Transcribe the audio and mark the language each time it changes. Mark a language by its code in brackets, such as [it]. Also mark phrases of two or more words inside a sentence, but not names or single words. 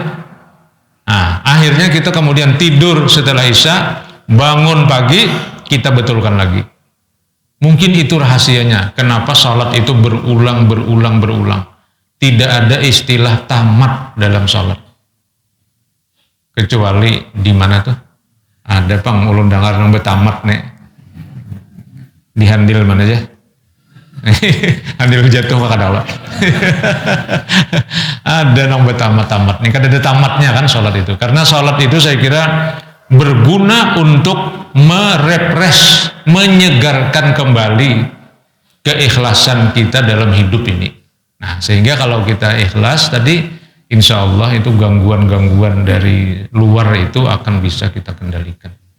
[id] Nah, akhirnya kita kemudian tidur setelah isya, bangun pagi, kita betulkan lagi. Mungkin itu rahasianya, kenapa salat itu berulang. Tidak ada istilah tamat dalam salat. Kecuali di mana tuh? [bjn] Ada pang ulun dengar nang betamat nih. Di handil mana aja? Handil jatuh maka dawa. Ada nang betamat-tamat. [id] Nih kan ada tamatnya kan salat itu. Karena salat itu saya kira berguna untuk merefresh, menyegarkan kembali keikhlasan kita dalam hidup ini. Nah, sehingga kalau kita ikhlas tadi, [ar] insya Allah [id] itu gangguan-gangguan dari luar itu akan bisa kita kendalikan.